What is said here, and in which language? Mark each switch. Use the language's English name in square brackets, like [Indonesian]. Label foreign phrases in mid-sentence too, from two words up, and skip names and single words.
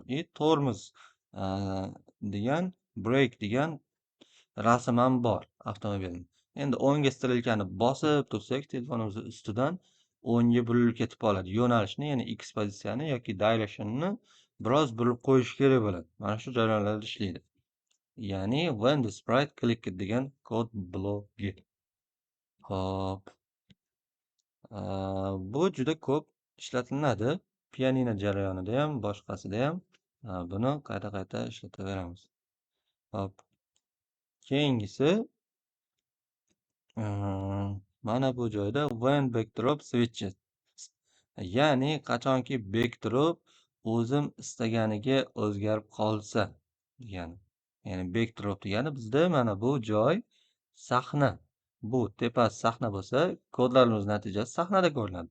[Uzbek] Tormoz degan, brake degan rasm ham bor avtomobilni. Endi o'ngga strelkani bosib tursak, telefonimiz ustidan o'ngga burilib ketib qoladi. Yo'nalishni, ya'ni X pozitsiyani yoki direction'ni biroz burib qo'yish kerak bo'ladi. Mana shu jarayonlarda ishlaydi. Ya'ni [English] when the sprite click [Uzbek] degan kod blogi. Hop. Bu juda ko'p ishlatiladi. Pianino jarayonida ham, boshqasida ham buni qayta-qayta ishlataveramiz. Hop. Keyingisi mana bu joyda [English] when backdrop switches. [Uzbek] Ya'ni qachonki backdrop o'zim istaganiga o'zgarib qolsa degani. Ya'ni backdrop degani bizda mana bu joy sahna. Bu tepasi sahna bo'lsa, kodlarimiz natijasi sahnada ko'rinadi.